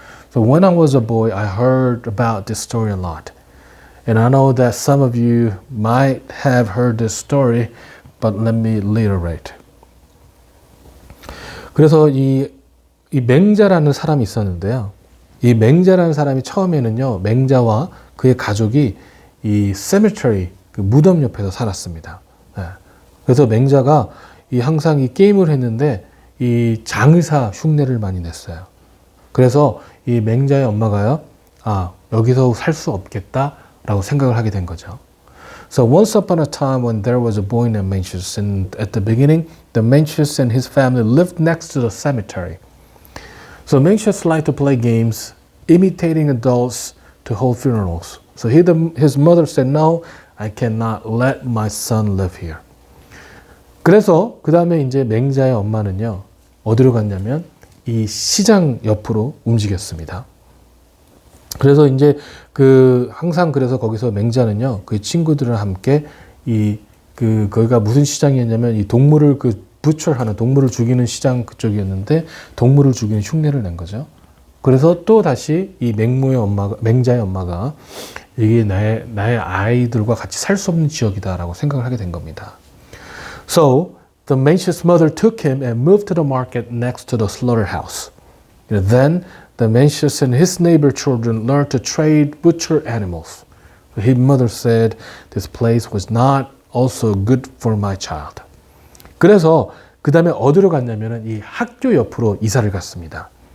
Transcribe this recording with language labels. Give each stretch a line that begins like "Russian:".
English: So when I was a boy, I heard about this story a lot. And I know that some of you might have heard this story, but let me reiterate.
Korean: 그래서 이 맹자라는 사람이 있었는데요. 이 맹자라는 사람이 처음에는요, 맹자와 그의 가족이 이 cemetery, 그 무덤 옆에서 살았습니다. 그래서 맹자가 항상 이 게임을 했는데 이 장의사 흉내를 많이 냈어요. 그래서 이 맹자의 엄마가요, 여기서 살 수 없겠다라고 생각을 하게 된 거죠.
English: So once upon a time when there was a boy named Mencius, and at the beginning, the Mencius and his family lived next to the cemetery. So Mencius liked to play games, imitating adults to hold funerals. So his mother said, no, I cannot let my son live here.
Korean: 그래서 그 다음에 이제 맹자의 엄마는요, 어디로 갔냐면 이 시장 옆으로 움직였습니다. 그래서 이제 항상 그래서 거기서 맹자는요, 그 친구들과 함께 거기가 무슨 시장이었냐면 이 동물을 부처하는 동물을 죽이는 시장 그쪽이었는데 동물을 죽이는 흉내를 낸 거죠. 그래서 또 다시 이 맹자의 엄마가 이게 나의 아이들과 같이 살 수 없는 지역이다라고 생각을 하게 된 겁니다.
English: So the Mencius mother took him and moved to the market next to the slaughterhouse. Then the Mencius and his neighbor children learned to trade butcher animals. His mother said, this place was not also good for my child.
Korean: 그래서 그 다음에 어디로 갔냐면은 이 학교 옆으로 이사를 갔습니다.